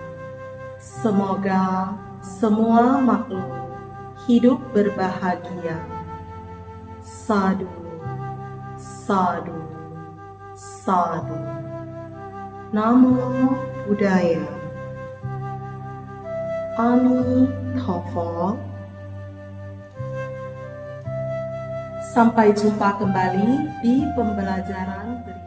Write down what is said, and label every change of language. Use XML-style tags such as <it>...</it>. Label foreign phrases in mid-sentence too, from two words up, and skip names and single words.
<id>Semoga semua makhluk hidup berbahagia.</id> <pi>Sadhu, sadhu, sadhu. Namo Buddhaya. Amitabha.</pi> <id>Sampai jumpa kembali di pembelajaran</id>